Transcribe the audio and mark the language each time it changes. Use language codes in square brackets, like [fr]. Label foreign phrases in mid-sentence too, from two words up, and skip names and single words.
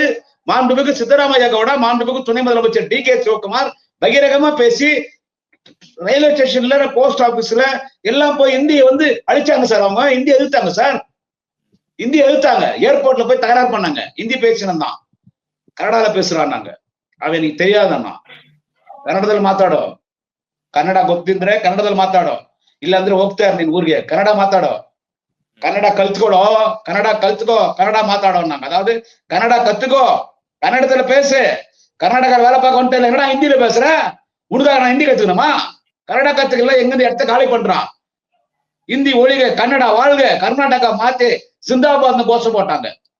[ta] மாண்புமிகு சித்தராமையா கவுடா, மாண்புமிகு துணை முதலமைச்சர் DK சிவகுமார் பகிரங்கமா பேசி ரயில்வே ஸ்டேஷன்ல, போஸ்ட் ஆபீஸ்ல எல்லாம் போய் இந்தியை வந்து அழிச்சாங்க சார். அவங்க இந்தி எதிர்த்தாங்க சார், இந்தி எதிர்த்தாங்க. ஏர்போர்ட்ல போய் தகராறு பண்ணாங்க. இந்தி பேசினதான் கன்னடால பேசுறான்னாங்க. அவன் நீ தெரியாதண்ணா, [kn] ಕನ್ನಡದಲ್ಲಿ ಮಾತಾಡೋ, ಕನ್ನಡ ಗೊತ್ತಿದ್ರೆ ಕನ್ನಡದಲ್ಲಿ ಮಾತಾಡೋ, ಇಲ್ಲಾಂದ್ರೆ ಹೋಗ್ತಾ ಇರ್ ನೀನ್ ಊರಿಗೆ, ಕನ್ನಡ ಮಾತಾಡೋ, ಕನ್ನಡ ಕಲ್ತ್ಕೊಡೋ, ಕನ್ನಡ மாத்தாடோ. [ta] அதாவது கன்னடா கத்துக்கோ, கன்னடத்துல பேசு. கர்நாடகா வேலை பார்க்க வந்துட்டு இல்லைன்னா ஹிந்தியில பேசுற, உனக்காக நான் ஹிந்தி கத்துக்கணுமா? கன்னடா கத்துக்கல, எங்க இடத்த காலி பண்றான். இந்தி ஒழிக, கன்னடா வாழ்க, கர்நாடகா மாத்தி சிந்தாபாத்னு கோஷம் போட்டாங்க.